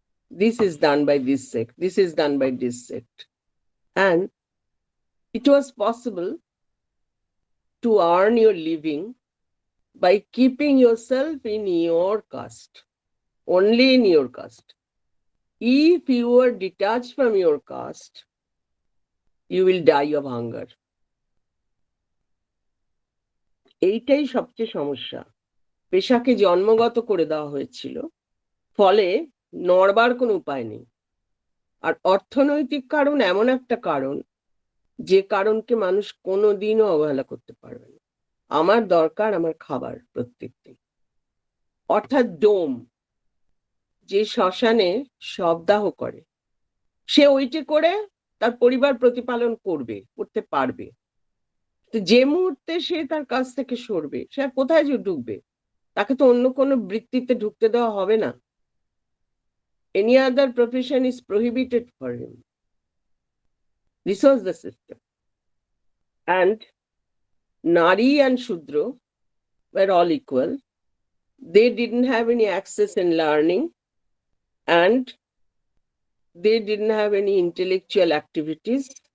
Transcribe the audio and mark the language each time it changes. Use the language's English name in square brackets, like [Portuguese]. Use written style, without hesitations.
[English] This is done by this sect, this is done by this sect. And it was possible to earn your living by keeping yourself in your caste, only in your caste. If you were detached from your caste, you will die of hunger. [Bangla] এইটাই সবচেয়ে সমস্যা। পেশাকে জন্মগত করে দেওয়া হয়েছিল, ফলে নড়বার কোনো উপায় নেই। আর অর্থনৈতিক কারণ এমন একটা কারণ, যে কারণকে মানুষ কোনোদিনও অবহেলা করতে পারবে না। আমার দরকার আমার খাবার প্রত্যেকদিন। অর্থাৎ ডোম, যে শ্মশানে শবদাহ করে, সে ওইটি করে তার পরিবার প্রতিপালন করতে পারবে। তো যে মুহূর্তে সে তার কাছ থেকে সরবে, সে আর কোথায় যে ঢুকবে? তাকে তো অন্য কোনো বৃত্তিতে ঢুকতে দেওয়া হবে না। [English] Any other profession is prohibited for him. This was the system. And Nari and Shudra were all equal. They didn't have any access in learning, and they didn't have any intellectual activities.